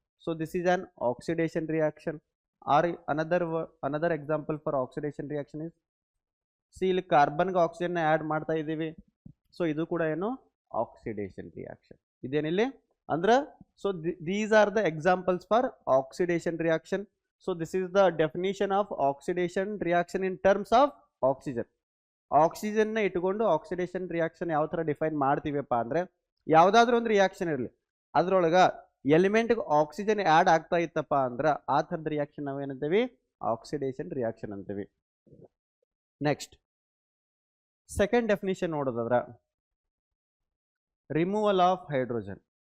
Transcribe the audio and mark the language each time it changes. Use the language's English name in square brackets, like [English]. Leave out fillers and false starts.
[English] So this is an oxidation reaction. Or another example for oxidation reaction is, C [Kannada] ಇಲ್ಲಿ ಕಾರ್ಬನ್ಗೆ oxygen add ಮಾಡ್ತಾ ಇದ್ದೀವಿ. So ಇದು ಕೂಡ ಏನು, ಆಕ್ಸಿಡೇಷನ್ ರಿಯಾಕ್ಷನ್. ಇದೇನಿಲ್ಲಿ ಅಂದ್ರೆ, [English] So these are the examples for oxidation reaction. So this is the definition of oxidation reaction in terms of oxygen. [Kannada] Oxygen ನ ಇಟ್ಕೊಂಡು oxidation reaction ಯಾವ ಥರ ಡಿಫೈನ್ ಮಾಡ್ತೀವಪ್ಪ ಅಂದರೆ, ಯಾವುದಾದ್ರೂ ಒಂದು ರಿಯಾಕ್ಷನ್ ಇರಲಿ, ಅದ್ರೊಳಗೆ ಎಲಿಮೆಂಟ್ಗೆ ಆಕ್ಸಿಜನ್ ಆ್ಯಡ್ ಆಗ್ತಾ ಇತ್ತಪ್ಪ ಅಂದ್ರೆ ಆ ಥರದ ರಿಯಾಕ್ಷನ್ ನಾವೇನಂತೀವಿ, ಆಕ್ಸಿಡೇಷನ್ ರಿಯಾಕ್ಷನ್ ಅಂತೀವಿ. ನೆಕ್ಸ್ಟ್ ಸೆಕೆಂಡ್ ಡೆಫಿನಿಷನ್ ನೋಡೋದಾದ್ರೆ, ರಿಮೂವಲ್ ಆಫ್ ಹೈಡ್ರೋಜನ್.